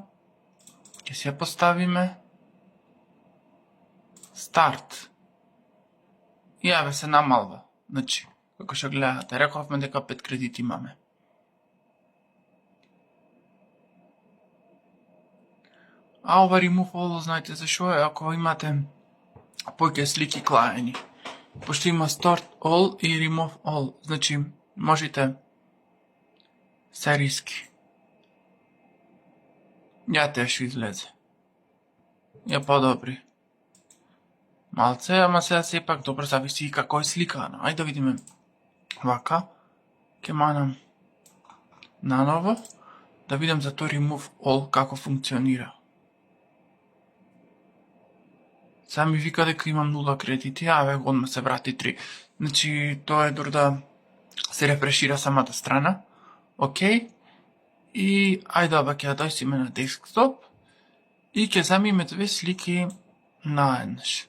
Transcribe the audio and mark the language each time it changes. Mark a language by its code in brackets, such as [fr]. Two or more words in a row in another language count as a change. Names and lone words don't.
[mk] Ќе си ја поставиме. Старт. И еве се намалва. Значи, како што гледате, рековме дека 5 кредити имаме. А ова [en] remove all, [mk] знаете зашо е? Ако имате поќе слики клаени. Пошто има [en] start all [mk] и [en] remove all. [mk] Значи, можете сериски. Ја те што излезе. Ја подобри. Малце, ама сега сепак добро зависи и како е сликано. Ајде да видиме. Вака. Ке манам наново. Да видам за тој [en] remove all [mk] како функционира. Сега ми вика дека имам 0 кредити, а ве одма се врати 3. Значи, тоа е дур да се рефрешира самата страна. Океј. И ајде оба ќе ја дојсиме на десктоп и ќе земиме 2 слики наеднаш.